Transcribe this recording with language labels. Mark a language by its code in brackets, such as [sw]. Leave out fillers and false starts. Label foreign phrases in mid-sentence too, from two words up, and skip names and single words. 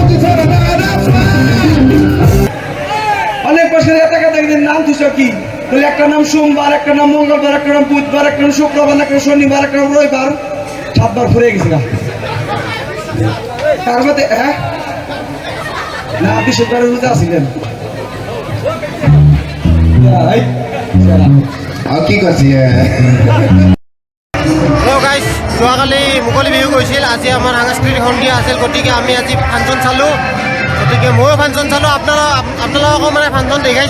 [bn] অনেক বছর এটাকে দেখবেন নাম দিছ কি বলে একটা একটা নাম সোমবার, একটা নাম মঙ্গলবার, একটা নাম বুধবার, একটা নাম শুক্রবার, একটা নাম শনিবার, একটা নাম রবিবার, 7 বার ফুরে গেছে গা। তার মধ্যে হ্যাঁ না আপনি শুক্রবার রোজা আসিলেন [as] আৰু কি কৈছে [en] hello guys, [as] যোৱাকালি মুকলি বিহু গৈছিল, আজি আমাৰ সাংস্কৃতিক সন্ধিয়া আছিল, গতিকে আমি আজি ফাংচন চালোঁ। গতিকে ময়ো ফাংচন চালোঁ, আপোনালোককো মানে ফাংচন দেখাইছোঁ।